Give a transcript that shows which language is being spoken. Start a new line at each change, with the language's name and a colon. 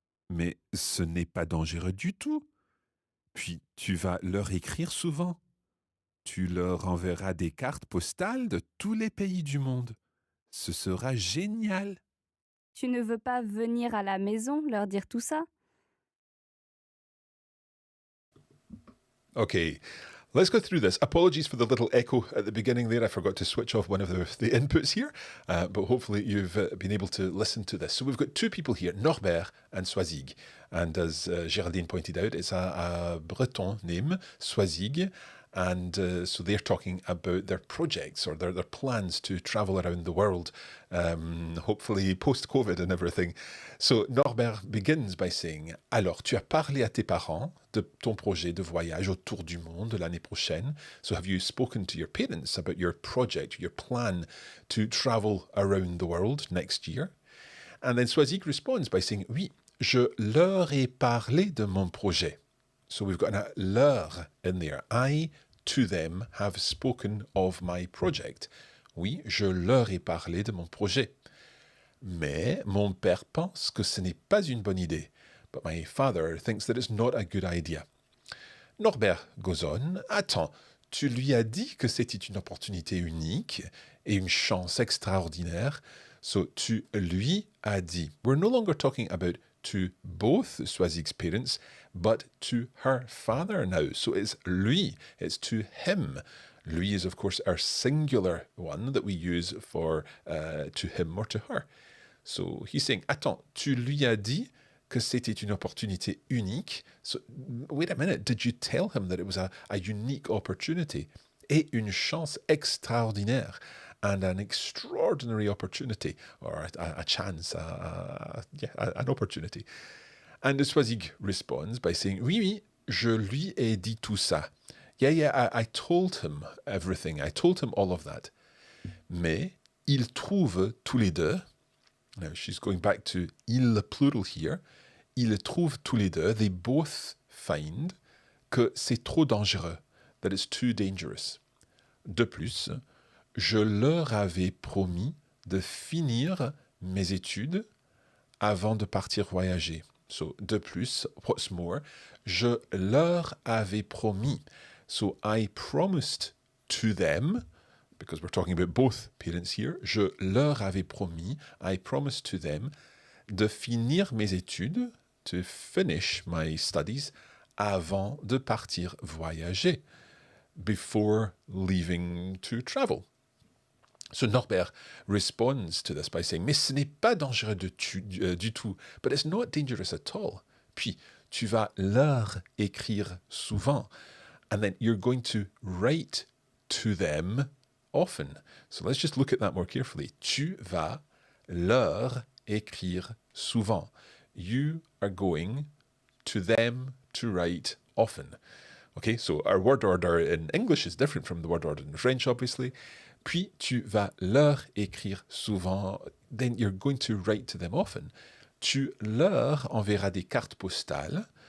French: Mais ce n'est pas dangereux du tout. Puis tu vas leur écrire souvent. Tu leur enverras des cartes postales de tous les pays du monde. Ce sera génial. Tu ne veux pas venir à la maison leur dire tout ça?
English: Okay, let's go through this. Apologies for the little echo at the beginning there. I forgot to switch off one of the inputs here, but hopefully you've been able to listen to this. So we've got 2 people here, Norbert and Swazig. And as Geraldine pointed out, it's a Breton name, Swazig. And so they're talking about their projects or their plans to travel around the world, hopefully post-COVID and everything. So Norbert begins by saying,
French: alors, tu as parlé à tes parents de ton projet de voyage autour du monde l'année prochaine.
English: So have you spoken to your parents about your project, your plan to travel around the world next year? And then Swazig responds by saying,
French: oui, je leur ai parlé de mon projet.
English: So we've got a leur in there. I, to them, have spoken of my project.
French: Oui, je leur ai parlé de mon projet. Mais mon père pense que ce n'est pas une bonne idée.
English: But my father thinks that it's not a good idea. Norbert goes on.
French: Attends, tu lui as dit que c'était une opportunité unique et une chance extraordinaire. So, tu lui as dit.
English: We're no longer talking about to both Swazig's parents, but to her father now. So it's lui, it's to him. Lui is, of course, our singular one that we use for to him or to her. So he's saying,
French: attends, tu lui as dit que c'était une opportunité unique.
English: So wait a minute, did you tell him that it was a unique opportunity?
French: Et une chance extraordinaire.
English: And an extraordinary opportunity, or a chance, an opportunity. And Swazig responds by saying,
French: oui, oui, je lui ai dit tout ça.
English: Yeah, I told him everything. I told him all of that.
French: Mais ils trouvent tous les deux.
English: Now she's going back to il plural here.
French: Ils trouvent tous les deux.
English: They both find
French: que c'est trop dangereux.
English: That it's too dangerous.
French: De plus, je leur avais promis de finir mes études avant de partir voyager. So, de plus,
English: what's more,
French: je leur avais promis.
English: So, I promised to them, because we're talking about both parents here,
French: je leur avais promis,
English: I promised to them,
French: de finir mes études,
English: to finish my studies,
French: avant de partir voyager,
English: before leaving to travel. So Norbert responds to this by saying,
French: mais ce n'est pas dangereux du tout,
English: but it's not dangerous at all.
French: Puis, tu vas leur écrire souvent,
English: and then you're going to write to them often. So let's just look at that more carefully.
French: Tu vas leur écrire souvent.
English: You are going to them to write often. Okay, so our word order in English is different from the word order in French, obviously.
French: Puis tu vas leur écrire souvent.
English: Then you're going to write to them often.
French: Tu leur enverras des cartes postales.